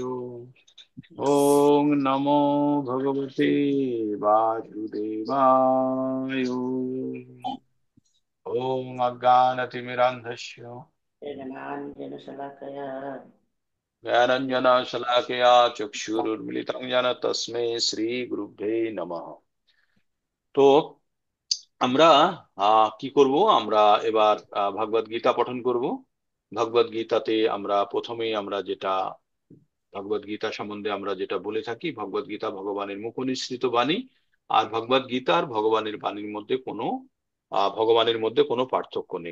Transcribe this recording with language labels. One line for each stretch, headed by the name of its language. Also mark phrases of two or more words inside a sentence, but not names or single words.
Sanskrit: ओम नमो भगवते वासुदेवाय। ओम अज्ञानतिमिरान्धस्य जगन्नाथजनशलाकया ज्ञानञ्जनशलाकया चक्षुरुन्मिलितं येन तस्मै श्रीगुरुभ्ये नमः।
Bangla: তো আমরা কি করব? আমরা এবার ভগবদ গীতা পঠন করব। ভগবদ গীতাতে আমরা প্রথমেই আমরা যেটা ভগবদ গীতা সম্বন্ধে আমরা যেটা বলে থাকি, ভগবদ গীতা ভগবানের মুখনিসৃত বাণী। আর ভগবদ গীতা আর ভগবানের বাণীর মধ্যে কোনো পার্থক্য নেই।